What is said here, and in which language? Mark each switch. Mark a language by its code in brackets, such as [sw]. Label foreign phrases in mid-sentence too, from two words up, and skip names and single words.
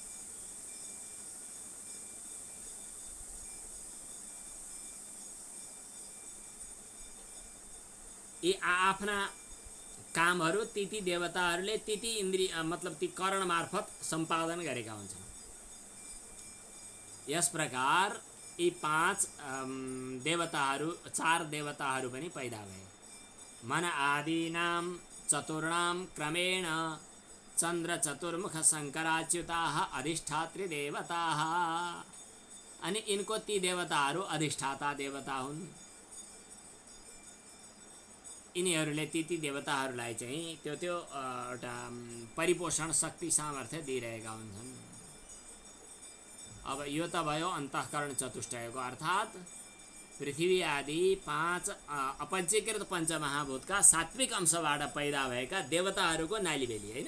[ne] यी आफ्ना कामहरू ती देवताहरूले ती इन्द्रिय मतलब ती करण मार्फत सम्पादन गरेका हुन्छन्। यस प्रकार यी पाँच देवताहरू, चार देवताहरू पनि पैदा भए। [sa] मन आदीनां चतुर्णां क्रमेण चन्द्र चतुर्मुख शङ्कराच्युताः अधिष्ठात्री देवताः। [ne] अनि यिनको ती देवताहरू अधिष्ठाता देवता हुन्। यिनीहरूले ती देवताहरूलाई चाहिँ त्यो एउटा परिपोषण शक्ति सामर्थ्य दिइरहेका हुन्छन्। अब यो त भयो अन्तःकरण चतुष्टयको, अर्थात् पृथ्वी आदि पाँच अपञ्चीकृत पञ्चमहाभूतका सात्विक अंशबाट पैदा भएका देवताहरूको नालीबेली, होइन?